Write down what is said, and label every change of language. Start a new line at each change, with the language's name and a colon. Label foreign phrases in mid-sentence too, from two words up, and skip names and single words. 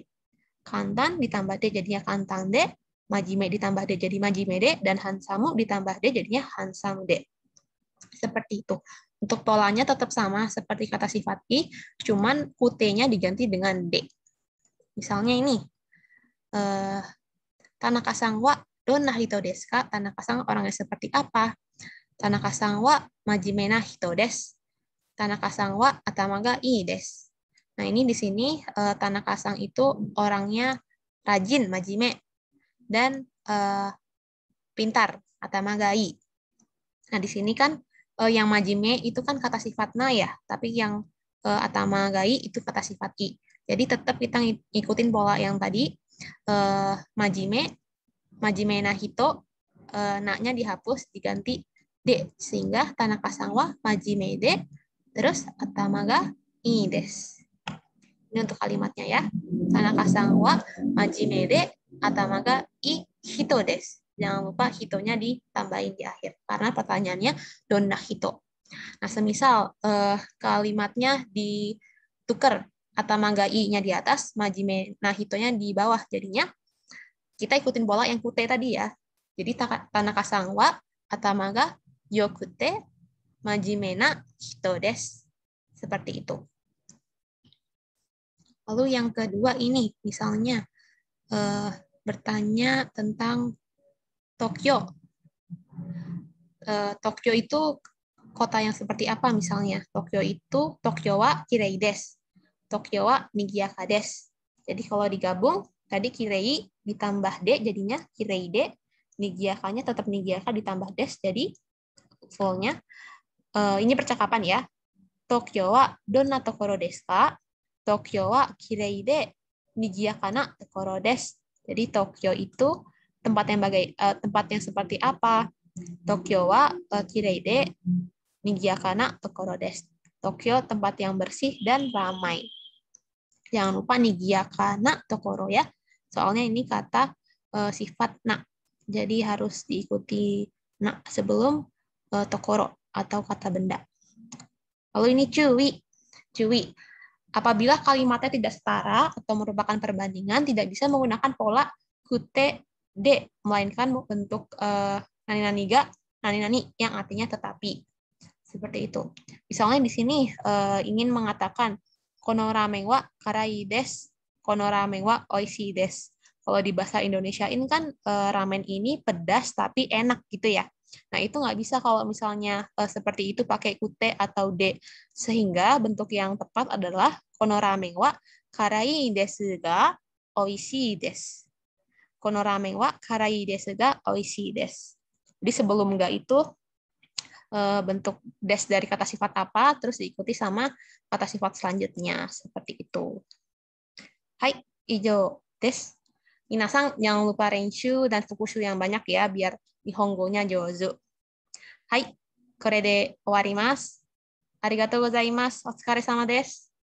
Indonesian: Kantan ditambah de jadinya
Japanese: かんたんで.
Indonesian: Majime ditambah de jadi
Japanese: まじめで.
Indonesian: Dan hansamu ditambah de jadinya
Japanese: ハンサムで.
Indonesian: Seperti itu. Untuk polanya tetap sama seperti kata sifat i, cuman kute-nya diganti dengan de. Misalnya ini.
Japanese: 田中さんはどんな人ですか?
Indonesian: Tanaka-san orangnya seperti apa?
Japanese: 田中さんはまじめな人です. 田中さんは頭がいいです.
Indonesian: Nah, ini di sini Tanaka-san itu orangnya rajin, majime, dan pintar,
Japanese: 頭がいい.
Indonesian: Nah, di sini kan yang majime itu kan kata sifat na ya, tapi yang
Japanese: 頭がいい
Indonesian: itu kata sifat i. Jadi tetap kita ngikutin pola yang tadi,
Japanese: まじめな人,
Indonesian: na-nya dihapus, diganti de, sehingga
Japanese: 田中さんはまじめで,
Indonesian: terus
Japanese: 頭がいいです.
Indonesian: Ini untuk kalimatnya ya.
Japanese: 田中さんはまじめで頭がいい人です.
Indonesian: Jangan lupa hitonya ditambahin di akhir. Karena pertanyaannya
Japanese: どんな人.
Indonesian: Nah, semisal kalimatnya ditukar.
Japanese: 頭がいい-
Indonesian: nya di atas,
Japanese: まじめな
Indonesian: hitonya di bawah. Jadinya kita ikutin pola yang kute tadi ya.
Japanese: Jadi 田中さんは頭がよくてまじめな人です.
Indonesian: Seperti itu. Lalu yang kedua ini, misalnya bertanya tentang Tokyo. Tokyo itu kota yang seperti apa misalnya?
Japanese: 東京はきれいです。東京はにぎやかです.
Indonesian: Jadi kalau digabung, tadi kirei ditambah de, jadinya
Japanese: きれいで.
Indonesian: Nigiyakanya tetap nigiyaka ditambah des, jadi full-nya. Ini percakapan ya.
Japanese: 東京はどんな所ですか? 東京はきれいでにぎやかな所です.
Indonesian: Jadi Tokyo itu tempat yang seperti apa?
Japanese: 東京はきれいでにぎやかな所です.
Indonesian: Tokyo tempat yang bersih dan ramai. Jangan lupa
Japanese: にぎやかな所
Indonesian: ya. Soalnya ini kata sifat na. Jadi harus diikuti na sebelum tokoro atau kata benda. Lalu ini cui. Apabila kalimatnya tidak setara atau merupakan perbandingan, tidak bisa menggunakan pola kute de, melainkan bentuk
Japanese: 何々が,
Indonesian: nani-nani yang artinya tetapi. Seperti itu. Misalnya di sini ingin mengatakan
Japanese: このラーメンは辛いです、このラーメンはおいしいです.
Indonesian: Kalau di bahasa Indonesiain kan ramen ini pedas tapi enak gitu ya. Nah, itu nggak bisa kalau misalnya seperti itu pakai kute atau de. Sehingga bentuk yang tepat adalah
Japanese: このラーメンは辛いですがおいしいです. このラーメンは辛いですがおいしいです.
Indonesian: Jadi sebelum ga itu bentuk des dari kata sifat apa, terus diikuti sama kata sifat selanjutnya. Seperti itu. Hai,
Japanese: 以上です.
Indonesian: Minasan jangan lupa renshu dan fukushu yang banyak ya, biar nihongo-nya jouzu.
Japanese: Hai, これで終わります。ありがとうございます。お疲れ様です。